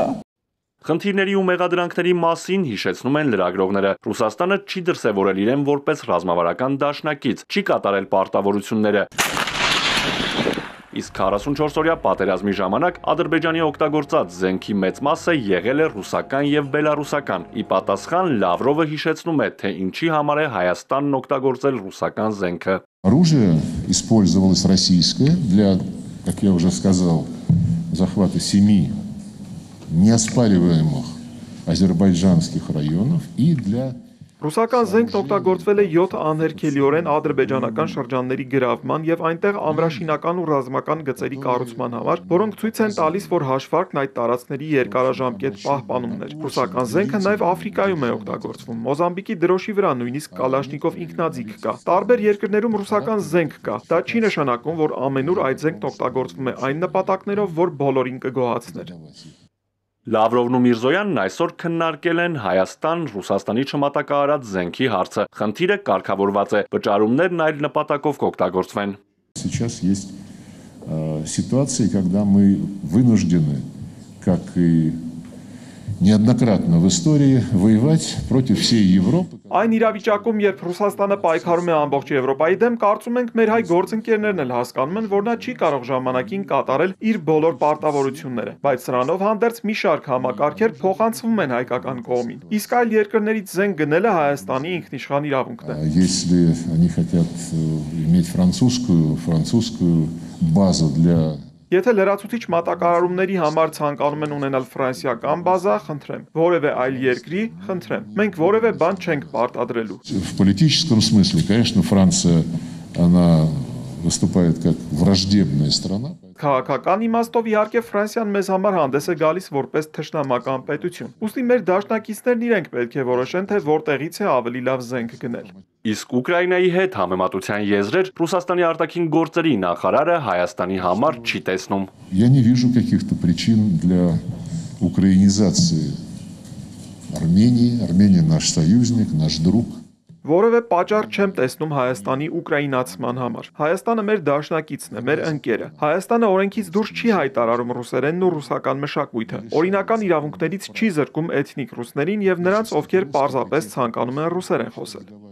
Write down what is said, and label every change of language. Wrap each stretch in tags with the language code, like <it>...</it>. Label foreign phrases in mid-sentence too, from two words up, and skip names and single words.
<hy>Խնդիրների ու մեղադրանքների մասին հիշեցնում են լրագրողները։ Ռուսաստանը չի դրսևորել իրեն որպես ռազմավարական դաշնակից, չի կատարել պարտավորությունները։ Իսկ 44-օրյա պատերազմի ժամանակ Ադրբեջանի օգտագործած զենքի մեծ մասը եղել է ռուսական եւ բելարուսական։ Ի պատասխան Լավրովը հիշեցնում է, թե ինչի համար է Հայաստանն օգտագործել ռուսական զենքը։</hy> <ru>Оружие использовалось российское для, как я уже сказал, захвата 7 неоспариваемых азербайджанских районов и для</ru> <hy>Ռուսական զենքն օգտագործվել է 7 անհերքելիորեն ադրբեջանական շրջանների գրավման եւ այնտեղ ամրաշինական ու ռազմական գծերի կառուցման համար, որոնք ցույց են տալիս, որ հաշվարկն այդ տարածքների երկարաժամկետ պահպանումն էր։ Ռուսական զենքը նաեւ Աֆրիկայում է օգտագործվում։ Մոզամբիկի դրոշի վրա նույնիսկ Կալաշնիկով ինքնաձիգ կա։ Տարբեր երկրներում ռուսական զենք կա։ Դա չի նշանակում, որ ամենուր այդ զենքն օգտագործվում է այն նպատակներով, որ բոլորին կգոհացներ։ Լավրովն ու Միրզոյանն այսօր քննարկել են Հայաստան-Ռուսաստանի չմատակարարած զենքի հարցը։ Խնդիրը կարգավորված է, վճարումներն այլ նպատակով կօգտագործվեն։</hy> <ru>Сейчас есть ситуации, когда мы вынуждены, как и неоднократно в истории, воевать против всей Европы.</ru> <hy>Այն իրավիճակում, երբ Ռուսաստանը պայքարում է ամբողջ Եվրոպայի դեմ, կարծում ենք մեր հայ գործընկերներն էլ հասկանում են, որ նա չի կարող ժամանակին կատարել իր բոլոր պարտավորությունները, բայց սրանով հանդերձ մի շարք համակարգեր փոխանցվում են հայկական կողմին։ Իսկ այլ երկրներից զենք գնելը Հայաստանի ինքնիշխան իրավունքն է։</hy> <ru>Если они хотят иметь французскую базу для</ru> <hy>Եթե լրացուցիչ մատակարարումների համար ցանկանում են ունենալ ֆրանսիական բազա, խնդրեմ, որևէ այլ երկրի, խնդրեմ, մենք որևէ бан չենք պարտադրելու։</hy> <ru>В политическом смысле, конечно, Франция, она выступает как враждебная страна.</ru> <hy>Քաղաքական իմաստով իհարկե Ֆրանսիան մեզ համար հանդես է գալիս որպես թշնամական պետություն։ Ուստի մեր դաշնակիցներն իրենք պետք է որոշեն, թե որտեղից է ավելի լավ զենք գնել։ Իսկ Ուկրաինայի հետ համեմատության եզրեր Ռուսաստանի արտաքին գործերի նախարարը Հայաստանի համար չի տեսնում։</hy> <ru>Я не вижу каких-то причин для украинизации Армении. Армения наш союзник, наш друг.</ru> <hy>Որևէ պատճառ չեմ տեսնում Հայաստանի ուկրաինացման համար։ Հայաստանը մեր դաշնակիցն է, մեր ընկերը։ Հայաստանը օրենքից դուրս չի հայտարարում ռուսերենն ու ռուսական մշակույթը։ Օրինական իրավունքներից չի զրկում էթնիկ ռուսներին եւ նրանց, ովքեր պարզապես ցանկանում են ռուսերեն խոսել։</hy>